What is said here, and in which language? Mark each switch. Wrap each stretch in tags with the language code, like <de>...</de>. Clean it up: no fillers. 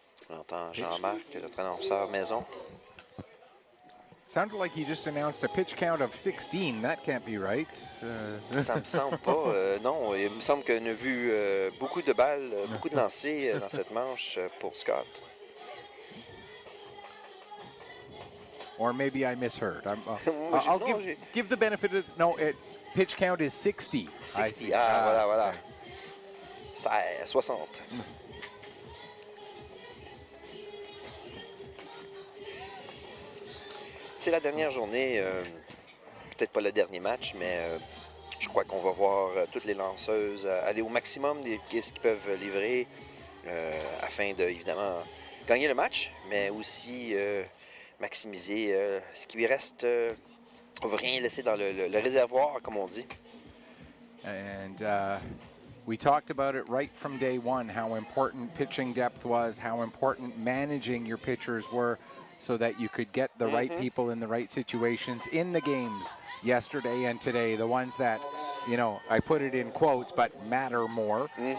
<fr>On entend Jean-Marc, notre annonceur maison.</fr> <en>Sounded like he just announced a pitch count of 16. That can't be right.</en> <fr>Ça me semble pas. Non, il me semble qu'on a vu beaucoup de balles, beaucoup de lancers dans cette manche pour Scott.</fr> <en>Or maybe I misheard. I'll give the benefit of... No, pitch count is 60.</en> <fr>60, voilà. 60. C'est la dernière journée, peut-être pas le dernier match, mais je crois qu'on va voir toutes les lanceuses aller au maximum de ce qu'ils peuvent livrer afin de, évidemment, gagner le match, mais aussi maximiser ce qui lui reste. On ne veut rien laisser dans le réservoir, comme on dit.</fr> <en>And we talked about it right from day one, how important pitching depth was, how important managing your pitchers were, so that you could get the right people in the right situations in the games yesterday and today, the ones that, you know, I put it in quotes, but matter more.</en>